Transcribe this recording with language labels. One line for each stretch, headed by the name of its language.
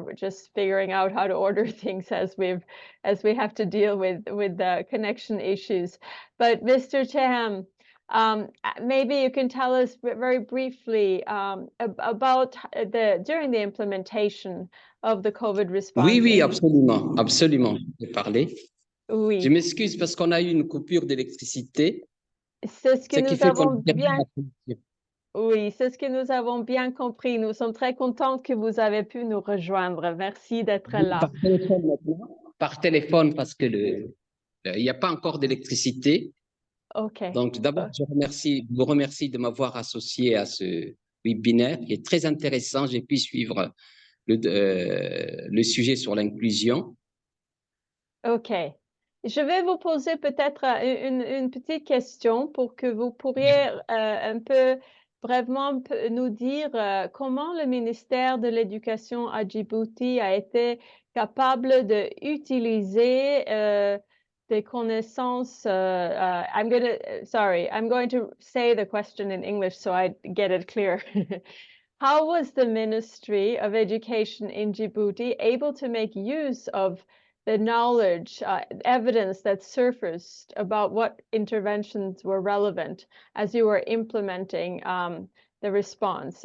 English: We're just figuring out how to order things as we have to deal with the connection issues. But Mr. Chehan, maybe you can tell us very briefly about during the implementation of the COVID response.
French: Oui, absolument, absolument. Je vais parler. Oui. Je m'excuse parce qu'on a eu une coupure d'électricité. C'est ce que nous avons bien. Oui, c'est ce que nous avons bien compris. Nous sommes très contents que vous avez pu nous rejoindre. Merci d'être là. Par téléphone maintenant. Par téléphone, parce que Il n'y a pas encore d'électricité. OK. Donc, d'abord, je vous remercie de m'avoir associé à ce webinaire qui est très intéressant. J'ai pu suivre le sujet sur l'inclusion. OK. Je vais vous poser peut-être une petite question pour que vous pourriez un peu brièvement nous dire comment le ministère de l'Éducation à Djibouti a été capable d'utiliser des connaissances.
English: I'm going to say the question in English so I get it clear. How was the Ministry of Education in Djibouti able to make use of the knowledge, evidence that surfaced about what interventions were relevant as you were implementing the response?